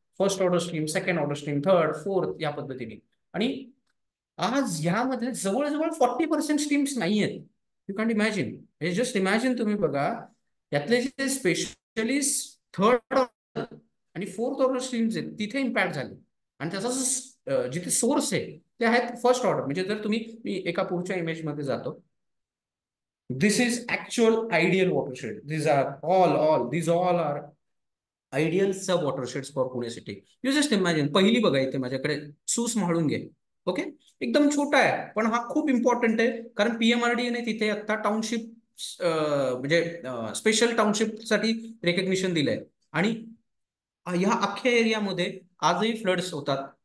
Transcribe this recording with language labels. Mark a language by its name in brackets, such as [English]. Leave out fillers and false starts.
[Marathi] First order stream, second order stream, third, fourth या पद्धतीने. आणि आज यामध्ये जवळजवळ 40% स्ट्रीम्स नाही आहेत. [English] You can't imagine. [Marathi] म्हणजे [English] just imagine, [Marathi] तुम्ही बघा यातले जे स्पेशलिस्ट थर्ड आणि फोर्थ ऑर्डर स्ट्रीम्स आहेत तिथे इम्पॅक्ट झाले. आणि त्याचा जिथे सोर्स आहे ते आहेत फर्स्ट ऑर्डर. म्हणजे जर तुम्ही, मी एका पुढच्या इमेजमध्ये जातो. [English] This is actual ideal watershed. These all are ideal sub watersheds for Pune city. You just imagine. [Marathi] पहिली बघा इथे माझ्याकडे सूस म्हाळून घे. ओके, एकदम छोटा आहे पण हा खूप इम्पॉर्टंट आहे. कारण PMRDA ने तिथे आता टाउनशिप म्हणजे स्पेशल टाउनशिप साठी रेकग्निशन दिलंय. आणि ह्या अख्ख्या एरियामध्ये आजही फ्लड्स होतात.